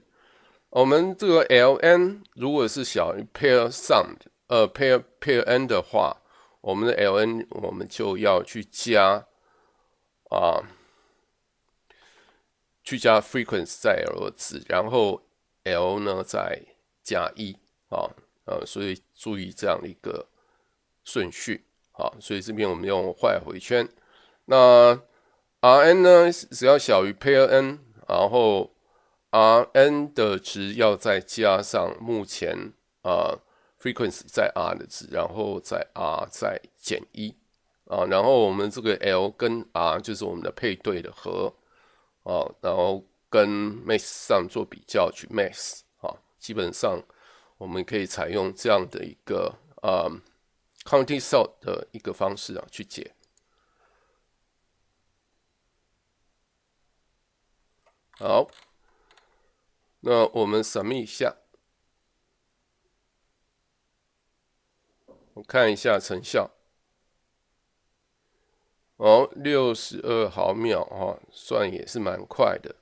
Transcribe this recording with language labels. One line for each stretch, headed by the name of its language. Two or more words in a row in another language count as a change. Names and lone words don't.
Chinese: 我們這個 ln 如果是小於
English: pair sum pair n
Chinese: 的話，我們的 ln 我們就要去加frequency 在 L 值，然後 L 呢再加1，所以注意這樣的一個順序，所以這邊我們用壞回圈。那 Rn 呢，只要小於 pair n， 然後 Rn 的值要再加上目前frequency 在 R 的值，然後在 R 再減1，然後我們這個 L 跟 R 就是我們的配對的和，然後跟 max 上做比較去 max，基本上我們可以採用這樣的一個
English: counting sort
Chinese: 的一個方式去解。好，那我們 submit 一下，我看一下成效。62毫秒算也是蠻快的。